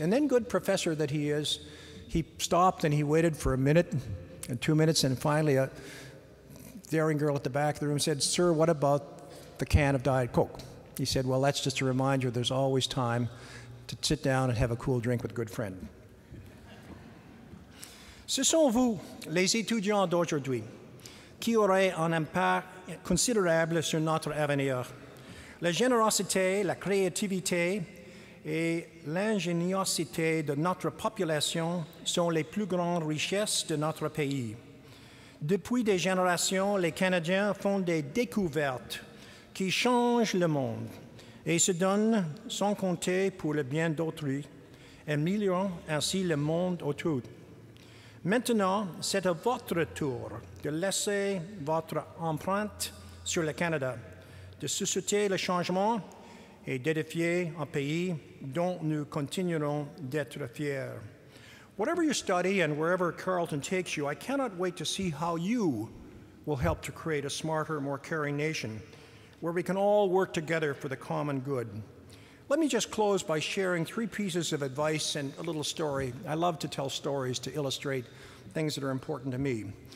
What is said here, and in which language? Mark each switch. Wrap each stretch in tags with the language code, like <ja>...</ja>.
<en>And then, good professor that he is, he stopped and he waited for a minute and 2 minutes, and finally a daring girl at the back of the room said, "Sir, what about the can of Diet Coke?" He said, "Well, that's just a reminder there's always time to sit down and have a cool drink with a good friend."</en> <fr>Ce sont vous, les étudiants d'aujourd'hui, qui auraient un impact considérable sur notre avenir. La générosité, la créativité et l'ingéniosité de notre population sont les plus grandes richesses de notre pays. Depuis des générations, les Canadiens font des découvertes qui changent le monde et se donnent sans compter pour le bien d'autrui, améliorant ainsi le monde autour. Maintenant, c'est à votre tour de laisser votre empreinte sur le Canada, de susciter le changement et d'édifier un pays dont nous continuerons d'être fiers.</fr> <en>Whatever you study and wherever Carleton takes you, I cannot wait to see how you will help to create a smarter, more caring nation where we can all work together for the common good. Let me just close by sharing 3 pieces of advice and a little story. I love to tell stories to illustrate things that are important to me.</en>